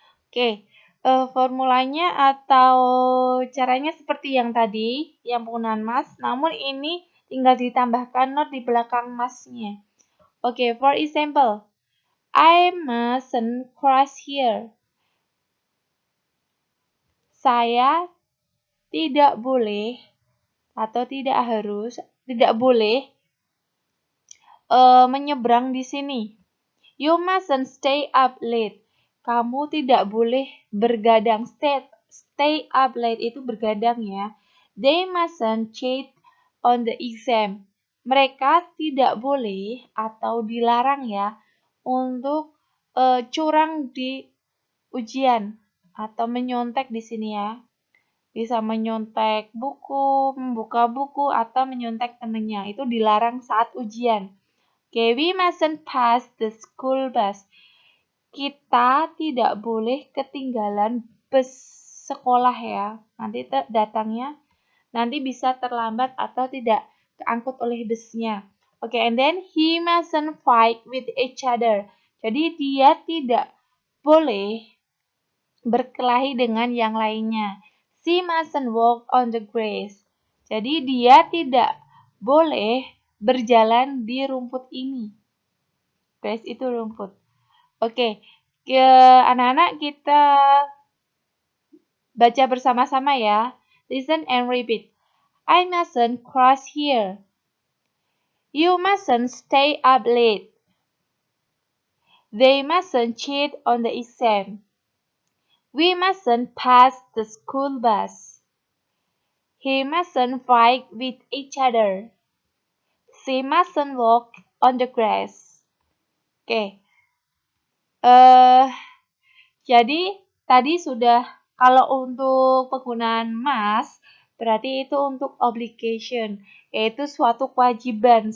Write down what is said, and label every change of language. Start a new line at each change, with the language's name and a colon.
Indonesian: Oke, formulanya atau caranya seperti yang tadi, yang penggunaan must, namun ini tinggal ditambahkan not di belakang must-nya.
English: Oke, for example, I mustn't cross here.
Indonesian: Saya tidak boleh atau tidak boleh menyeberang di sini.
English: You mustn't stay up late.
Indonesian: Kamu tidak boleh bergadang. Stay up late itu bergadang ya.
English: They mustn't cheat on the exam.
Indonesian: Mereka tidak boleh atau dilarang ya untuk curang di ujian atau menyontek di sini ya. Bisa menyontek buku, membuka buku, atau menyontek temannya. Itu dilarang saat ujian.
English: Okay, we mustn't pass the school bus.
Indonesian: Kita tidak boleh ketinggalan bus sekolah ya. Nanti datangnya nanti bisa terlambat atau tidak keangkut oleh busnya.
English: Oke, and then he mustn't fight with each other.
Indonesian: Jadi dia tidak boleh berkelahi dengan yang lainnya.
English: She mustn't walk on the grass.
Indonesian: Jadi dia tidak boleh berjalan di rumput ini. Grass itu rumput. Oke, anak-anak kita baca bersama-sama ya.
English: Listen and repeat. I mustn't cross here. You mustn't stay up late. They mustn't cheat on the exam. We mustn't pass the school bus. He mustn't fight with each other. She mustn't walk on the grass. Oke.
Indonesian: Jadi tadi sudah, kalau untuk penggunaan must berarti itu untuk obligation, yaitu suatu kewajiban.